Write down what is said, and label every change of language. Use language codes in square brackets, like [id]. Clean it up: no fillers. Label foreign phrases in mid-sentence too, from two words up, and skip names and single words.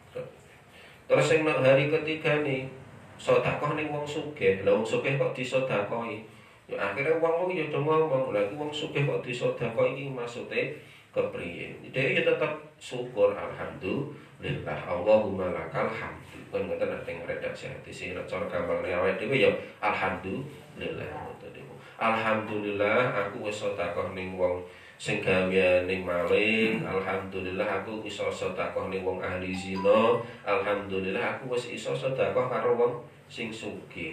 [jv] Terus sing hari ketiga nih sedekah ning wong sugih. Lah wong sugih kok disedekahi. Ya akhirnya wong ya do ngomong, lha iki wong sugih kok disedekahi iki maksude kepriye. [id] Dia ya tetap syukur [ar] الحمد لله اللهم لك الحمد. [jv] Kan ngoten nek teng redaksi hadis nek cara gampangane awake dhewe ya alhamdulillah ngoten niku. Alhamdulillah aku wis sedekah ning wong sing gaweane maling. Alhamdulillah aku iso sedekah ning wong ahli zina. Alhamdulillah aku wis iso sedekah karo wong sing sugih.